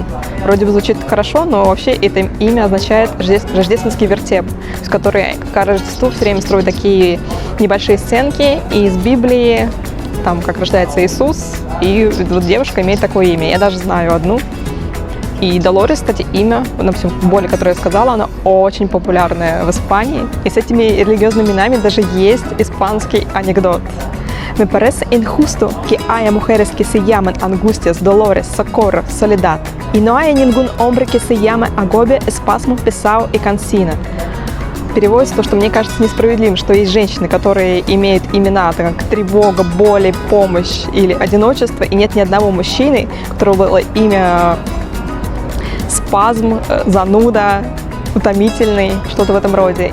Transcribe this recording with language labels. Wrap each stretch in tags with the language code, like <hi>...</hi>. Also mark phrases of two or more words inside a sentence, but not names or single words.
<ru>Вроде бы звучит хорошо, но вообще это имя означает рождественский вертеп, с которой к Рождеству все время строят такие небольшие сценки из Библии, там как рождается Иисус, и вот девушка имеет такое имя. Я даже знаю одну. И Долорес, кстати, имя, допустим, боли, которое я сказала, оно очень популярное в Испании. И с этими религиозными именами даже есть испанский анекдот.</ru> <es>Me parece injusto que haya mujeres que se llaman Angustias, Dolores, Socorro, Soledad, y no haya ningún hombre que se llame Agobia, Espasmo, Pesao и Cansina.</es> <ru>Переводится то, что мне кажется несправедливым, что есть женщины, которые имеют имена, так как тревога, боли, помощь или одиночество, и нет ни одного мужчины, у которого было имя Спазм, Зануда, Утомительный, что-то в этом роде.</ru>